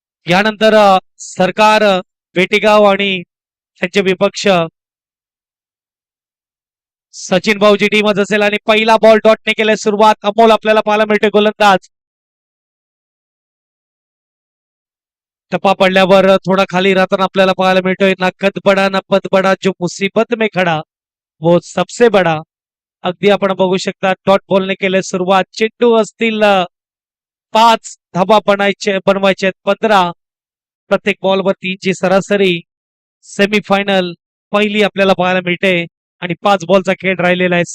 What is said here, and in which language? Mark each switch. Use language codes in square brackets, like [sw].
[mr] यानंतर सरकार, बेटीगाव आणि त्यांचे विपक्ष सचिन भाऊची टीमच असेल आणि पहिला बॉल डॉटने केलाय सुरुवात. अमोल आपल्याला पाहायला मिळते गोलंदाज. टप्पा पडल्यावर थोडा खाली राहताना आपल्याला पाहायला मिळतोय. [hi] ना कद बडा ना पद बडा, जो मुसीबत में खडा वो सबसे बडा. [mr] अगदी आपण बघू शकता डॉट बॉलने केले सुरुवात. चेंडू असतील 5 धाबा बनवायचे 15 प्रत्येक बॉलवर 3ची सरासरी. सेमीफायनल पहिली आपल्याला पाहायला मिळते आणि 5 बॉलचा खेळ राहिलेला आहे.